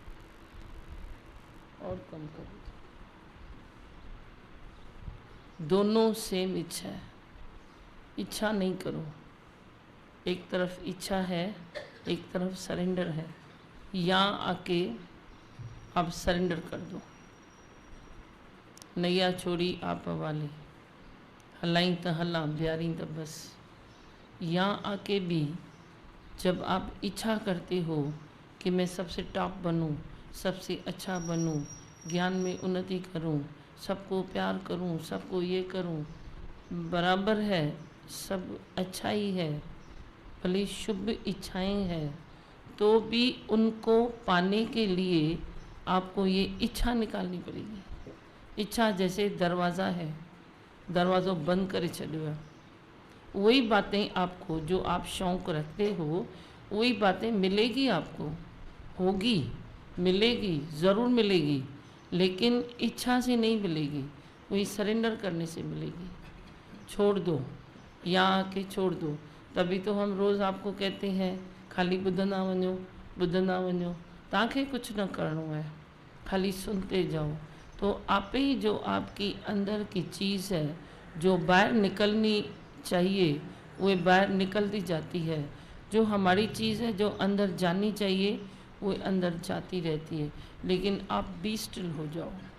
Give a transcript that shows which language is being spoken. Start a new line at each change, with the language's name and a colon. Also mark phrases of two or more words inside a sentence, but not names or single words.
Hindi: और कम करो, दोनों सेम इच्छा है। इच्छा नहीं करो, एक तरफ इच्छा है, एक तरफ सरेंडर है। यहाँ आके आप सरेंडर कर दो। नैया छोड़ी आप वाली,
Sindhi: हलाई त हला ब्यारी त बस।
Hindi: यहाँ आके भी जब आप इच्छा करते हो कि मैं सबसे टॉप बनूं, सबसे अच्छा बनूं, ज्ञान में उन्नति करूं, सबको प्यार करूं, सबको ये करूं, बराबर है, सब अच्छा ही है, भले शुभ इच्छाएं हैं, तो भी उनको पाने के लिए आपको ये इच्छा निकालनी पड़ेगी। इच्छा जैसे दरवाज़ा है,
Sindhi: दरवाज़ो बंद करे छॾियो आहे।
Hindi: वही बातें आपको, जो आप शौक़ रखते हो, वही बातें मिलेगी आपको, होगी, मिलेगी, ज़रूर मिलेगी, लेकिन इच्छा से नहीं मिलेगी, वही सरेंडर करने से मिलेगी। छोड़ दो, यहाँ आके छोड़ दो। तभी तो हम रोज़ आपको कहते हैं
Sindhi: खाली ॿुधंदा वञो, ॿुधंदा वञो, तव्हांखे कुछ न करणो है,
Hindi: खाली सुनते जाओ। तो आप ही जो आपकी अंदर की चीज़ है, जो बाहर निकलनी चाहिए, वो बाहर निकलती जाती है। जो हमारी चीज़ है, जो अंदर जानी चाहिए, वो अंदर जाती रहती है। लेकिन आप
English: be still
Hindi: हो जाओ।